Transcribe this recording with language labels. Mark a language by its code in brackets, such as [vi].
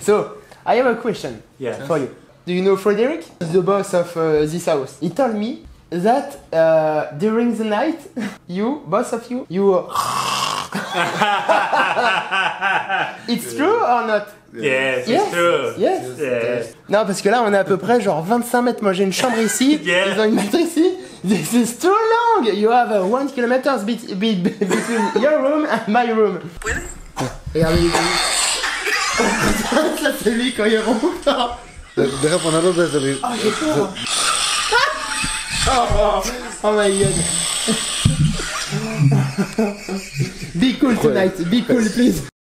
[en] So, I have a question for you. Do you know Frederick? He's the boss of this house. He told me that during the night, both of you, It's true or not? Yes, it's true. Yes. Yes. [fr] Non, parce que là, on est à peu près genre 25 mètres. Moi, j'ai une chambre ici. [en] Yeah. [fr] Ils ont une maître ici. [en] This is too long. You have 1 kilometer between your room and my room. [fr] Regardez les gars. Ça, c'est lui quand il ronfle. [es] Deja ponerlo desde mi... [fr] Oh, j'ai peur. [en] Oh my god. Be cool tonight. Be cool, please.